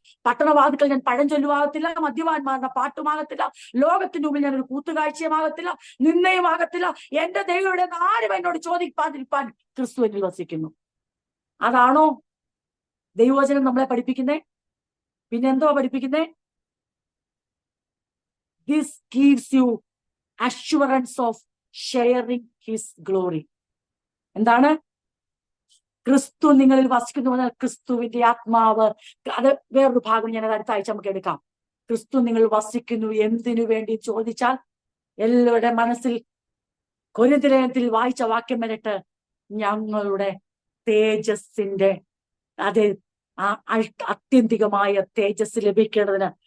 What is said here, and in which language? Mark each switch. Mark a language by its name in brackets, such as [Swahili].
[Malayalam] പട്ടണവാതിക്കൽ ഞാൻ പഴഞ്ചൊല്ലുമാകത്തില്ല, മദ്യപാന്മാരുടെ പാട്ടുമാകത്തില്ല, ലോകത്തിന്റെ മുമ്പിൽ ഞാനൊരു കൂത്തുകാഴ്ചയുമാകത്തില്ല, നിന്നയുമാകത്തില്ല. എന്റെ ദൈവയുടെ ആരും എന്നോട് ചോദിപ്പാതിരിപ്പാൻ ക്രിസ്തു എന്നിൽ വസിക്കുന്നു. അതാണോ ദൈവവചനം നമ്മളെ പഠിപ്പിക്കുന്നേ? പിന്നെന്തോ പഠിപ്പിക്കുന്നേ? [English] This gives you assurance of sharing his glory. [Malayalam] എന്താണ്? ക്രിസ്തു നിങ്ങളിൽ വസിക്കുന്നു പറഞ്ഞാൽ ക്രിസ്തുവിന്റെ ആത്മാവ്. അത് വേറൊരു ഭാഗം ഞാൻ അടുത്ത ആഴ്ച നമുക്ക് എടുക്കാം. ക്രിസ്തു നിങ്ങൾ വസിക്കുന്നു എന്തിനു വേണ്ടി ചോദിച്ചാൽ, എല്ലാവരുടെ മനസ്സിൽ കൊരിന്ത്യർ ലേഖനത്തിൽ വായിച്ച വാക്യം വരട്ടെ, ഞങ്ങളുടെ തേജസ്സിന്റെ അത് ആ അത്യന്തികമായ തേജസ് ലഭിക്കേണ്ടതിന്.